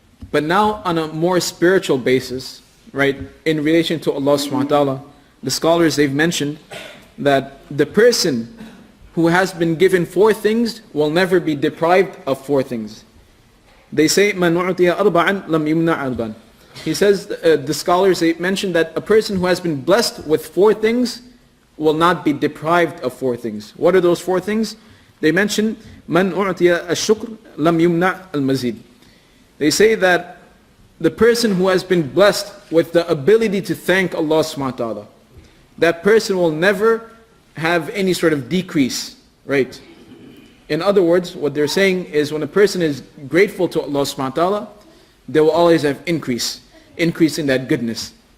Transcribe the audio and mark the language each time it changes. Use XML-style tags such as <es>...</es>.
<en>But now on a more spiritual basis, right, in relation to Allah subhanahu wa ta'ala, the scholars, they've mentioned that the person who has been given 4 things will never be deprived of 4 things.</en> <ar>They say, مَنْ أُعْطِيَ أَرْبَعًا لَمْ يُمْنَعْ أَرْبًا.</ar> <en>He says, the scholars, they mentioned that a person who has been blessed with 4 things will not be deprived of 4 things. What are those 4 things?</en> <ar>They mention, مَنْ أُعْطِيَ الشُّكْرِ لَمْ يُمْنَعْ الْمَزِيدِ.</ar> <en>They say that the person who has been blessed with the ability to thank Allah subhanahu wa ta'ala, that person will never have any sort of decrease, right? In other words, what they're saying is when a person is grateful to Allah subhanahu wa ta'ala, they will always have increase in that goodness.</en>